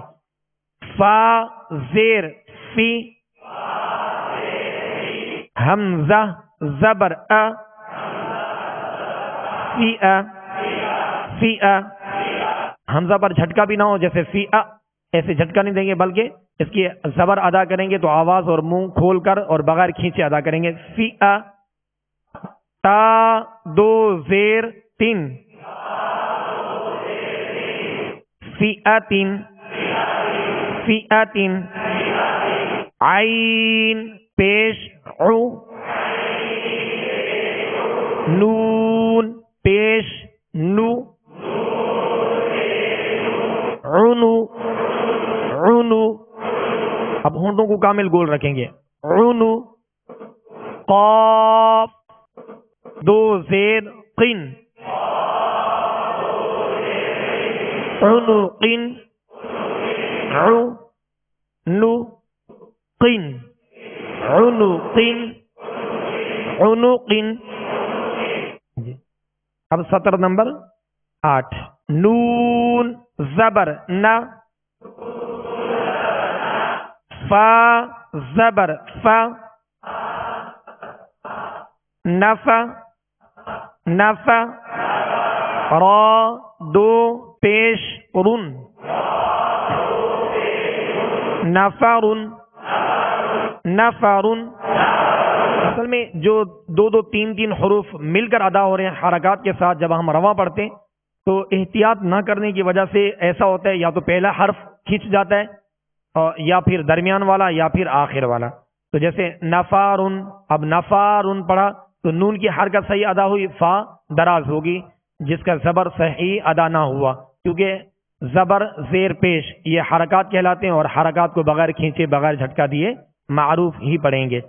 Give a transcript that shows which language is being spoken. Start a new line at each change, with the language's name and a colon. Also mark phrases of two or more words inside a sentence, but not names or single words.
Urdu: فا زیر فی حمزہ زبر ا فی ا فی ا. حمزہ پر جھٹکا بھی نہ ہو، جیسے فی ا ایسے جھٹکا نہیں دیں گے، بلکہ اس کی زبر ادا کریں گے تو آواز اور منہ کھول کر اور بغیر کھینچے ادا کریں گے. فی ا. تا دو زیر تین فی اتن فی اتن. عین پیش عو، نون پیش نو، عنو عنو. اب ہونٹوں کو کامل گول رکھیں گے. عنو. قاف دو زیر قن عنو قن عو نو قن عنو قن عنو قن. اب سطر نمبر 8. نون زبر نہ، فا زبر فا نفا نفا. را دو پیش رن نفرن نفرن. اصل میں جو دو تین حروف مل کر ادا ہو رہے ہیں حرکات کے ساتھ، جب ہم رواں پڑھتے ہیں تو احتیاط نہ کرنے کی وجہ سے ایسا ہوتا ہے یا تو پہلا حرف کھینچ جاتا ہے یا پھر درمیان والا یا پھر آخر والا. تو جیسے نفارن، اب نفارن پڑھا تو نون کی حرکت صحیح ادا ہوئی، فا دراز ہوگی جس کا زبر صحیح ادا نہ ہوا، کیونکہ زبر زیر پیش یہ حرکات کہلاتے ہیں اور حرکات کو بغیر کھینچے بغیر جھٹکا دیے معروف ہی پڑھیں گے.